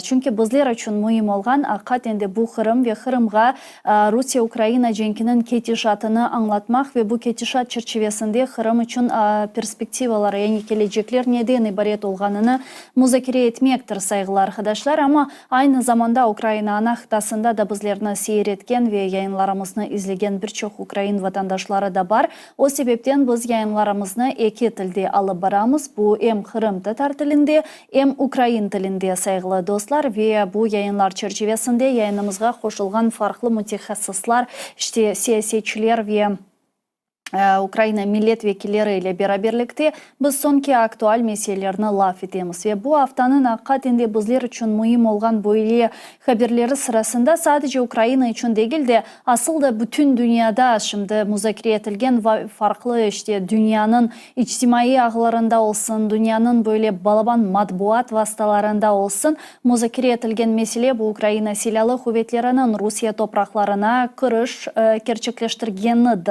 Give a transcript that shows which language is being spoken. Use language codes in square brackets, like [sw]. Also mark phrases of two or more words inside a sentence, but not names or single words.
[crh] Çünkü bizler için mühim olgan hakikaten bu Kırım ve Kırım'a Rusya-Ukrayna cenkinin ketişatını anlatmak ve bu ketişat çerçevesinde Kırım için perspektivaları yani gelecekler neden ibaret olganını müzakere etmektir saygılı arkadaşlar. Ama aynı zamanda Ukrayna ana kıtasında da bizlerini seyretken ve yayınlarımızı izlegen birçok Ukrayna vatandaşları da var. O sebepten biz yayınlarımızı iki tilde alıp baramız. Bu hem Kırım Tatar tilinde hem Ukrayna tilinde saygılı dostlar ve bu yayınlar çerçevesinde yayınımızga koşulgan farklı mütehassıslar, işte siyasetçiler ve Ukrayna milletvekilleri ile beraberlikte biz sonki aktual meselelerini laf etemiz ve bu haftanın hakikaten bizler için mühim olgan böyle haberleri sırasında sadece Ukrayna için değil de asıl da bütün dünyada şimdi müzakere edilgen farklı işte dünyanın içtimai ağlarında olsun, dünyanın böyle balaban matbuat vasıtalarında olsun müzakere edilgen mesele bu Ukrayna silahlı kuvvetlerinin Rusya topraklarına kırış gerçekleştirgenidir.